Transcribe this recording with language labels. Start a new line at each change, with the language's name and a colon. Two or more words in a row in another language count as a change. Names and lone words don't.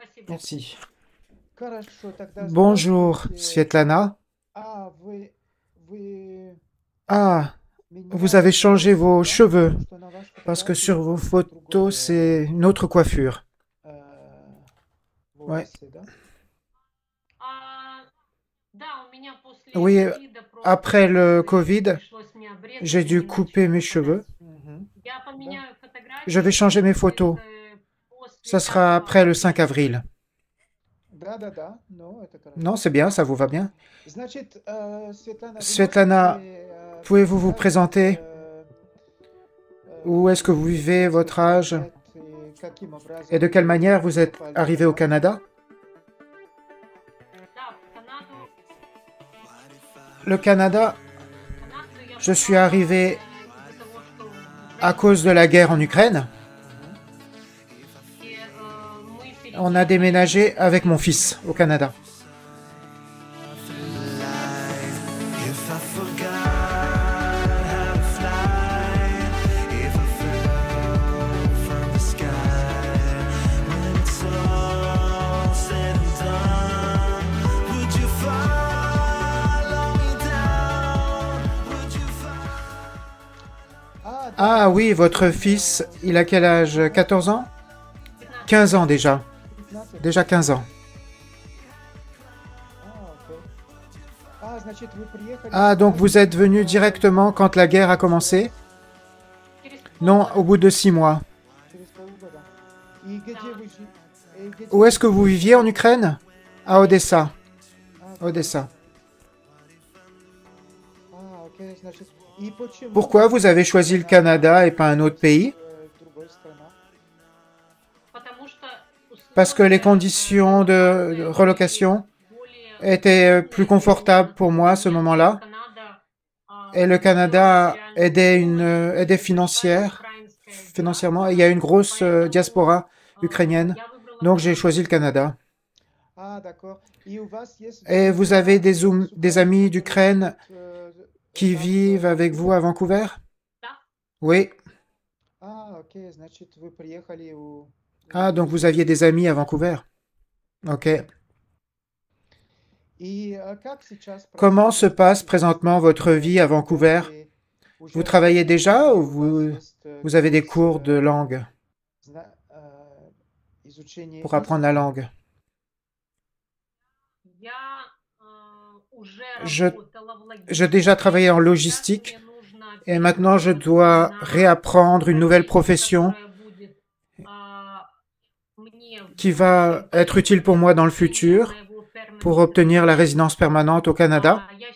French: Merci.
Russian: Хорошо, тогда
French: Bonjour,
Russian: здравствуйте. Svetlana. Вы
French: Ah, vous avez
Russian: меняли
French: changé
Russian: волосы,
French: vos
Russian: да?
French: cheveux
Russian: Потому что на вашей
French: parce que
Russian: фотографии
French: sur vos photos,
Russian: другое
French: c'est une autre coiffure. э, Ouais.
Russian: волосы, да?
French: Oui, après le Covid, j'ai dû couper mes cheveux.
Russian: Мгм. Да.
French: Je vais changer mes photos. Ça sera après le 5 avril.
Russian: Да, ну, это
French: Non,
Russian: хорошо.
French: c'est bien, ça vous va bien.
Russian: Значит, Светлана, вы
French: Svetlana,
Russian: можете
French: pouvez-vous vous
Russian: сказать,
French: présenter? Où est-ce que vous vivez, votre
Russian: несколько
French: âge?
Russian: лет и каким
French: Et de
Russian: образом
French: quelle manière
Russian: вы
French: vous êtes
Russian: попали в
French: arrivé au
Russian: Канаду?
French: Canada? Le Canada, je suis arrivé à cause de la guerre en Ukraine. Мгм. On a déménagé avec mon fils au Canada.
English: If I forgot how to fly, if I fell from the sky, when it's all said and done, would you follow me down? Would you Ah
Russian: Да,
French: oui, votre fils, il a quel âge? 14 ans? 15 ans déjà. 15. Déjà 15 ans.
Russian: Окей. Значит, вы приехали
French: Ah, donc
Russian: сразу,
French: vous êtes venu
Russian: только
French: directement quand la guerre a commencé? Non, au bout de 6 mois.
Russian: через полгода. И где вы
French: Où
Russian: вы
French: est-ce que vous
Russian: живете
French: viviez en
Russian: сейчас?
French: Ukraine? À Odessa.
Russian: В
French: Odessa.
Russian: Одессе. Окей, значит. И почему
French: Pourquoi
Russian: вы
French: vous avez
Russian: приехали
French: choisi le
Russian: на
French: Canada et pas un autre pays?
Russian: другой страна?
French: Parce que les conditions de relocation étaient plus confortables pour moi à ce moment-là. Et le Canada aidait financièrement. Et il y a une grosse diaspora ukrainienne. Donc j'ai choisi le Canada. D'accord.
Russian: И у вас есть
French: Et vous avez
Russian: друзья,
French: des
Russian: супруг,
French: amis
Russian: которые
French: d'Ukraine
Russian: живут
French: qui
Russian: там, в
French: vivent avec vous
Russian: Ванкувере?
French: à Vancouver? Oui.
Russian: Окей, значит, вы приехали
French: Ah, donc vous
Russian: жить
French: aviez
Russian: в
French: des amis à
Russian: Ванкувер.
French: Vancouver. Ok.
Russian: И как сейчас
French: Comment se
Russian: происходит
French: passe
Russian: жизнь
French: présentement votre
Russian: в
French: vie à Vancouver?
Russian: Канаде?
French: Vous
Russian: Уже
French: travaillez
Russian: работаете
French: déjà
Russian: или
French: ou
Russian: у вас
French: vous,
Russian: есть
French: vous avez des
Russian: курс
French: cours de langue
Russian: изучения
French: pour apprendre la
Russian: языка?
French: langue? Je, j'ai déjà travaillé en logistique et maintenant je dois réapprendre une nouvelle profession qui va être utile pour moi dans le futur pour obtenir la résidence permanente au Canada.